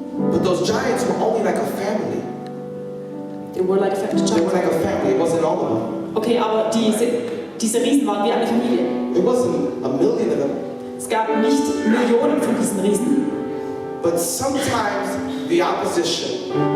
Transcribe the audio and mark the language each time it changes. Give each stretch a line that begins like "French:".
English: But those giants were only like a family. They were like a They were like a family. It wasn't all of them.
German: Okay, aber diese Riesen waren wie eine Familie.
English: It wasn't a million of them.
German: Es gab nicht Millionen von diesen Riesen.
English: But sometimes the opposition.